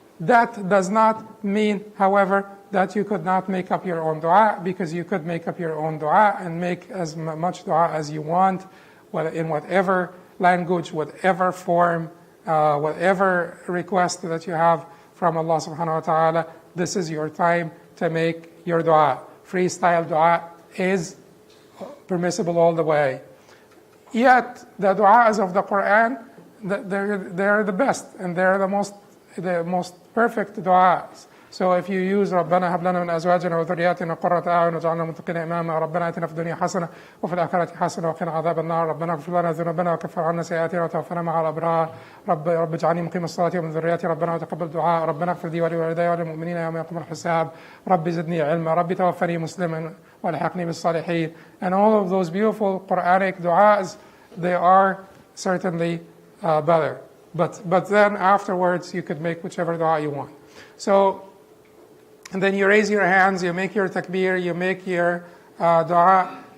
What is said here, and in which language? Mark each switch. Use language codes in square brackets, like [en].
[en] That does not mean, however, that you could not make up your own dua, because you could make up your own dua and make as much dua as you want, in whatever language, whatever form, whatever request that you have from Allah subhanahu wa ta'ala. This is your time to make your dua. Freestyle dua is permissible all the way. Yet the du'as of the Quran, they're the best, and they're the most perfect du'as. So if you use [ar] ربنا هب لنا من أزواجنا وذرياتنا قرة أعين واجعلنا متقين إماما ربنا آتنا في الدنيا حسنة وفي الآخرة حسنة وقنا عذاب النار ربنا اغفر لنا ذنوبنا وكفر عنا سيئاتنا وتوفنا مع الأبرار رب اجعلني مقيم الصلاة ومن ذرياتي ربنا وتقبل دعاء ربنا اغفر لي ولوالدي وللمؤمنين يوم يقوم الحساب رب زدني علما رب توفني مسلما والحقني بالصالحين. [en] And all of those beautiful Quranic du'as, they are certainly better. But then afterwards you could make whichever dua you want. So, and then you raise your hands, you make your takbir, you make your dua.